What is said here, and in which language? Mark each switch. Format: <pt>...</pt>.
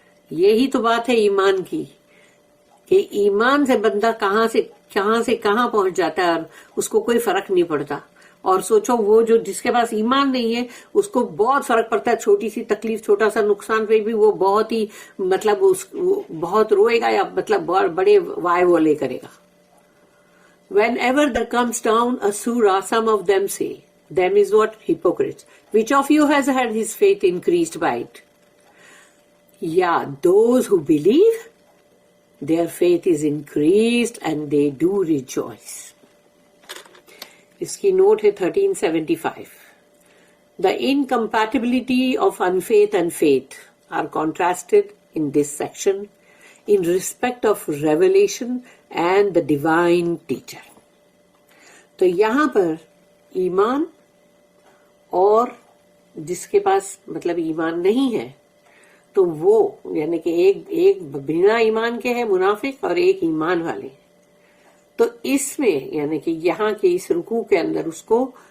<ur>یہی تو بات ہے ایمان کی کہ ایمان سے بندہ کہاں سے کہاں پہنچ جاتا ہے اور اس کو کوئی فرق نہیں پڑتا. اور سوچو وہ جو جس کے پاس ایمان نہیں ہے اس کو بہت فرق پڑتا ہے، چھوٹی سی تکلیف، چھوٹا سا نقصان پہ بھی وہ بہت ہی مطلب بہت روئے گا یا مطلب بڑے وائے وولے کرے گا.</ur> <en>Whenever there comes down a surah, some of them say, them is what? Hypocrites. Which of you has had his faith increased by it? Yeah, those who believe, their faith is increased and they do rejoice.</en> <ur>اس کی note ہے 1375.</ur> <en>The incompatibility of unfaith and faith are contrasted in this section in respect of revelation and the divine teacher.</en> <ur>تو یہاں پر ایمان اور جس کے پاس مطلب ایمان نہیں ہے تو وہ یعنی کہ ایک بنا ایمان کے ہے منافق اور ایک ایمان والے. تو اس میں یعنی کہ یہاں کے اس رکوع کے اندر اس کو</ur>